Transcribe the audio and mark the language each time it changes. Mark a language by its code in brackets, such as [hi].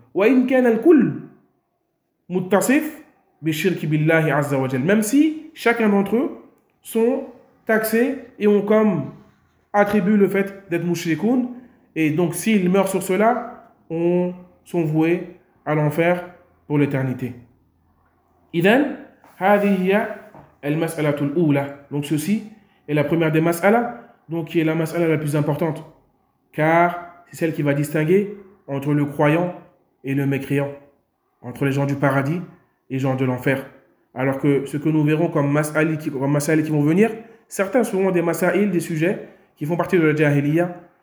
[ar] Wa in kana al-kull muttasif bi shirki billahi azza wa jalla. [fr] Même si chacun d'entre eux sont taxés et ont comme attribue le fait d'être mushrikoun, et donc s'ils meurent sur cela, on sont voués à l'enfer pour l'éternité. [ar] إذن هذه هي المسألة الأولى. [fr] Donc ceci est la première des mas'alas, donc qui est la mas'ala la plus importante, car c'est celle qui va distinguer entre le croyant et le mécréant, entre les gens du paradis et les gens de l'enfer. Alors que ce que nous verrons comme mas'ali qui vont venir, certains seront des mas'ali, des sujets qui font partie de la jahiliya.